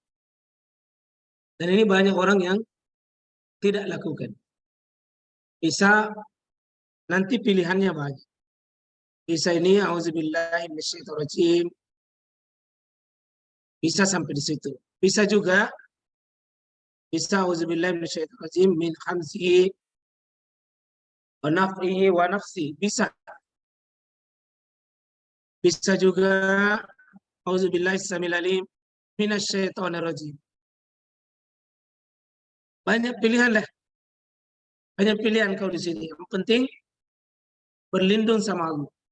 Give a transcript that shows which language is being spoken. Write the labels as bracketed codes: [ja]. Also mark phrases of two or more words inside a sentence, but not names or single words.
[id] Dan ini banyak orang yang tidak lakukan. Bisa nanti pilihannya banyak. Bisa ini [ar] أعوذ بالله من الشيطان الرجيم. [id] Bisa sampai di situ. Bisa juga bisa [ar] أعوذ بالله من الشيطان الرجيم من همزه ونفخه ونفثه. [id] Bisa. Bisa juga [ar] أعوذ بالله السميع العليم من الشيطان الرجيم. [id] Banyak pilihan lah. Banyak pilihan kau di sini. Yang penting berlindung sama Allah.